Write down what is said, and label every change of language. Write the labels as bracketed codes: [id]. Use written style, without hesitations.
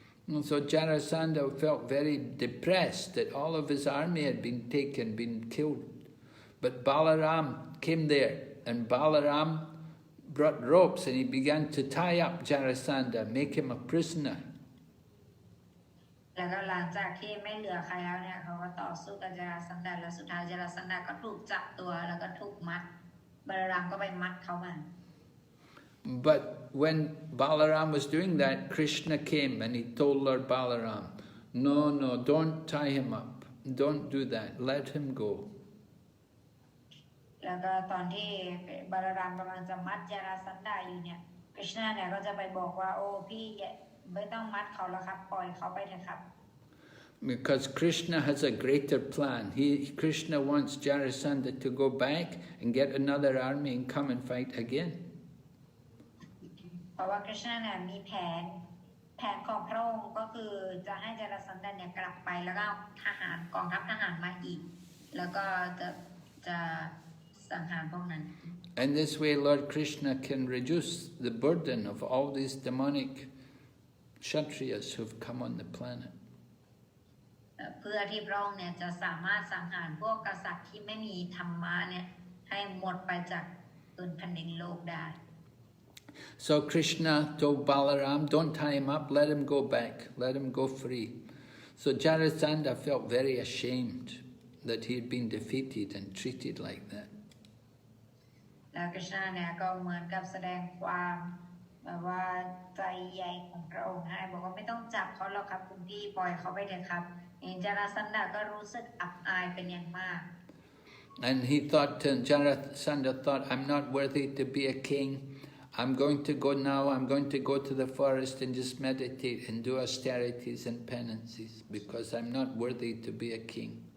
[en] And so Jarasandha felt very depressed that all of his army had been taken, been killed. But Balaram came there, and Balaram brought ropes and he began to tie up Jarasandha, make him a prisoner. [th] แล้วก็หลังจากที่ไม่เหลือใครแล้วเนี่ยเขาก็ต่อสู้กับจาราสันดาแล้วสุดท้ายจาราสันดาก็ถูกจับตัวแล้วก็ถูกมัดบาลารามก็ไปมัดเขามา [en] But when Balaram was doing that, Krishna came and he told Lord Balaram, no, don't tie him up, don't do that, let him go. [th] แล้วก็ตอนที่บาลารามกำลังจะมัดจาราสันดาอยู่เนี่ยคริชนาเนี่ยก็จะไปบอกว่าโอ้พี่ไม่ต้องมัดเขาแล้วครับปล่อยเขาไปเถอะครับ [en] Because Krishna has a greater plan. Krishna wants Jarasandha to go back and get another army and come and fight again. [th] เพราะว่าคริชนาเนี่ยมีแผนของพระองค์ก็คือจะให้จาราสันดาเนี่ยกลับไปแล้วก็ทหารกองทัพทหารมาอีกแล้วก็จะสังหารพวกนั้น [en] And this way Lord Krishna can reduce the burden of all these demonic Kshatriyas who've come on the planet. [th] เพื่อที่พระองค์เนี่ยจะสามารถสังหารพวกกษัตริย์ที่ไม่มีธรรมะเนี่ยให้หมดไปจากพื้นแผ่นดินโลกได้ [en] So Krishna told Balaram, don't tie him up, let him go back, let him go free. So Jarasandha felt very ashamed that he had been defeated and treated like that. [th] แล้วคริชนาเนี่ยก็เหมือนกับแสดงความแบบว่าใจใหญ่ของพระองค์ให้บอกว่าไม่ต้องจับเขาหรอกครับคุณพี่ปล่อยเขาไปเถอะครับจาราสันดาก็รู้สึกอับอายเป็นอย่างมาก [en] And he thought, Jarasandha thought, I'm not worthy to be a king. I'm going to go now, I'm going to go to the forest and just meditate and do austerities and penances because I'm not worthy to be a king.